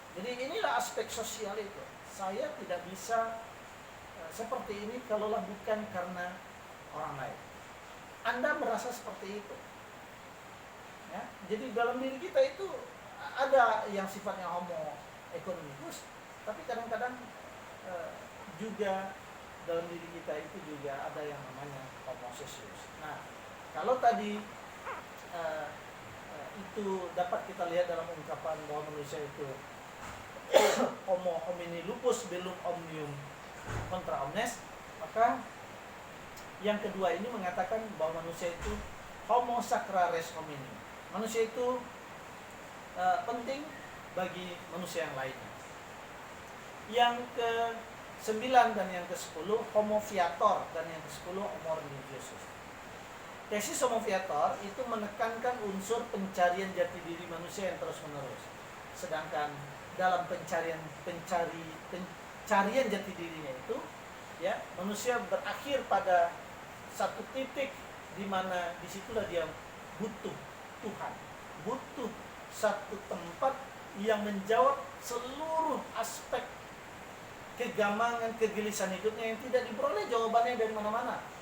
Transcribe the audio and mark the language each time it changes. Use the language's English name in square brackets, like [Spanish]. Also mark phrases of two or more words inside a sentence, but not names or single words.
[Indonesian] Jadi inilah aspek sosial itu. Saya tidak bisa seperti ini kalaulah bukan karena orang lain. Anda merasa seperti itu. Ya, jadi dalam diri kita itu ada yang sifatnya [Latin] homo economicus, [Indonesian] tapi kadang-kadang juga dalam diri kita itu juga ada yang namanya [Latin] homo socius. [Indonesian] Nah, kalau tadi itu dapat kita lihat dalam ungkapan bahwa manusia itu [Latin] homo homini lupus belum omnium contra omnes, [Indonesian] maka yang kedua ini mengatakan bahwa manusia itu [Latin] homo sacra res homini. [Indonesian] Manusia itu penting bagi manusia yang lainnya. Yang ke-9 dan yang ke-10 [Latin] homo viator, [Indonesian] dan yang ke-10 [Latin] homo religiosus. [Indonesian] Tesis [Latin] homo viator [Indonesian] itu menekankan unsur pencarian jati diri manusia yang terus-menerus. Sedangkan dalam pencarian jati dirinya itu, ya, manusia berakhir pada satu titik di mana disitulah dia butuh Tuhan, butuh satu tempat yang menjawab seluruh aspek kegamangan, kegelisahan hidupnya yang tidak diperoleh jawabannya dari mana-mana.